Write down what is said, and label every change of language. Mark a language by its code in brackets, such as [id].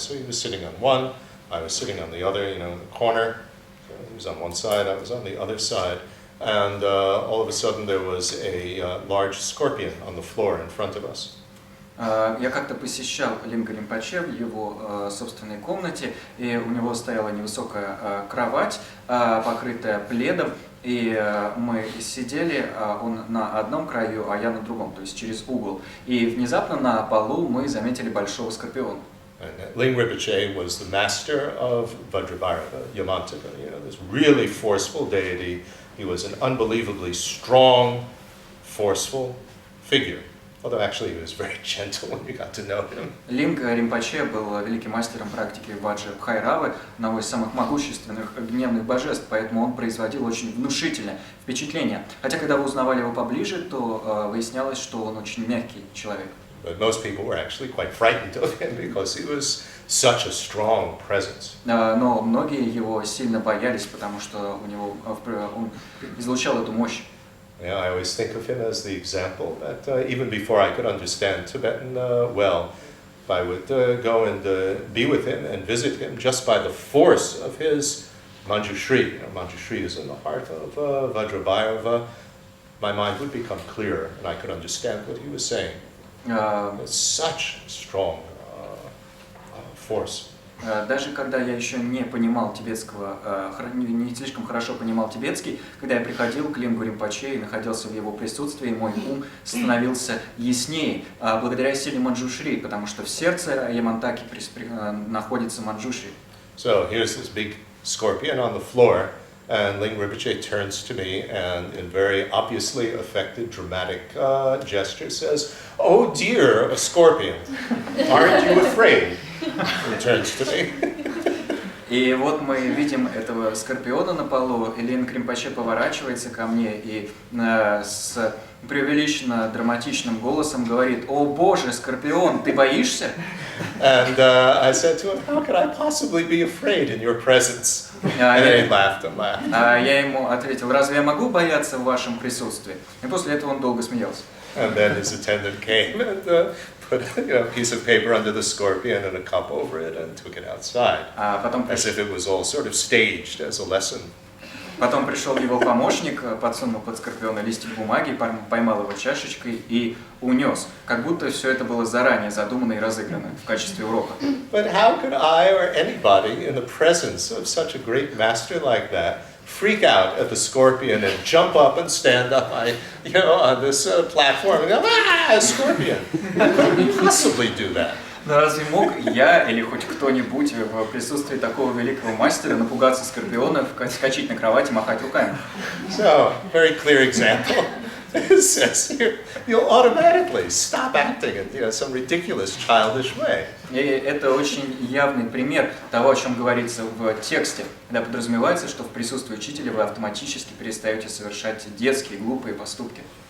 [en] So he was sitting on one, I was sitting on the other, in the corner. So he was on one side, I was on the other side. And all of a sudden there was a large scorpion on the floor in front of us. [ru] Я как-то посещал Линга Ринпоче в его собственной комнате, и у него стояла невысокая кровать, покрытая пледом, и мы сидели, он на одном краю, а я на другом, то есть через угол. И внезапно на полу мы заметили большого скорпиона. [en] Ling Rinpoche was the master of Vajrabhairava, Yamantaka, this really forceful deity. He was an unbelievably strong, forceful figure. Although actually he was very gentle when you got to know him. [ru] Линг Ринпоче был великим мастером практики Ваджрабхайравы, одного из самых могущественных гневных божеств, поэтому он производил очень внушительное впечатление. Хотя, когда вы узнавали его поближе, то выяснялось, что он очень мягкий человек. [en] But most people were actually quite frightened of him because he was such a strong presence. [ru] Но многие его сильно боялись, потому что он излучал эту мощь. [en] Yeah, I always think of him as the example that even before I could understand Tibetan well, if I would go and be with him and visit him just by the force of his Manjushri. Manjushri is in the heart of Vajrabhairava. My mind would become clearer and I could understand what he was saying. It's such strong force. [ru] Даже когда я еще не понимал тибетского, не слишком хорошо понимал тибетский, когда я приходил к Лингу Ринпоче и находился в его присутствии, мой ум становился яснее, благодаря силе Манджушри, потому что в сердце Ямантаки находится Манджушри. [en] So here's this big scorpion on the floor, and Ling Rinpoche turns to me and in very obviously affected, dramatic gesture says, "Oh dear, a scorpion, aren't you afraid?" He turns to me. [ru] И вот мы видим этого скорпиона на полу, и Линг Ринпоче поворачивается ко мне и с преувеличенно драматичным голосом говорит: «О боже, скорпион, ты боишься?» [en] And I said to him, "How could I possibly be afraid in your presence?" And then he laughed and laughed. [ru] Я ему ответил: «Разве я могу бояться в вашем присутствии?» И после этого он долго смеялся. [en] And then his attendant came and put a piece of paper under the scorpion and a cup over it and took it outside, as if it was all sort of staged as a lesson. [ru] Потом пришел его помощник, подсунул под скорпиона листик бумаги, поймал его чашечкой и унес, как будто все это было заранее задумано и разыграно в качестве урока. [en] But how could I or anybody in the presence of such a great master like that freak out at the scorpion and jump up and stand up on this platform and go, "Ah, a scorpion!" I couldn't possibly do that. [ru] Но разве мог я или хоть кто-нибудь в присутствии такого великого мастера напугаться скорпиона, вскочить на кровать и махать руками? [en] So, very clear example. It says here, you'll automatically stop acting in some ridiculous, childish way. [ru] И это очень явный пример того, о чем говорится в тексте, когда подразумевается, что в присутствии учителя вы автоматически перестаете совершать детские, глупые поступки.